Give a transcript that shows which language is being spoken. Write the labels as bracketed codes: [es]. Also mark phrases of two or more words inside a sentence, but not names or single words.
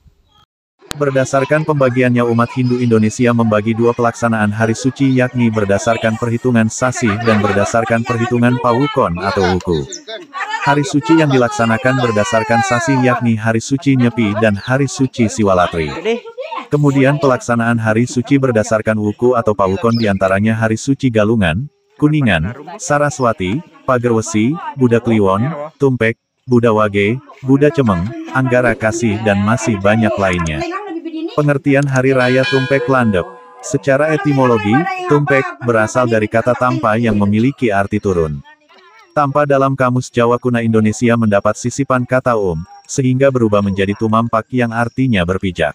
[id] Berdasarkan pembagiannya, umat Hindu Indonesia membagi dua pelaksanaan hari suci, yakni berdasarkan perhitungan Sasi dan berdasarkan perhitungan Pawukon atau Wuku. Hari suci yang dilaksanakan berdasarkan Sasi yakni hari suci Nyepi dan hari suci Siwalatri. Kemudian pelaksanaan hari suci berdasarkan Wuku atau Pawukon diantaranya hari suci Galungan, Kuningan, Saraswati, Pagerwesi, Buddha Kliwon, Tumpek, Buddha Wage, Buddha Cemeng, Anggara Kasih dan masih banyak lainnya. Pengertian Hari Raya Tumpek Landep. Secara etimologi, Tumpek berasal dari kata tampa yang memiliki arti turun. Tampa dalam Kamus Jawa Kuna Indonesia mendapat sisipan kata sehingga berubah menjadi tumampak yang artinya berpijak.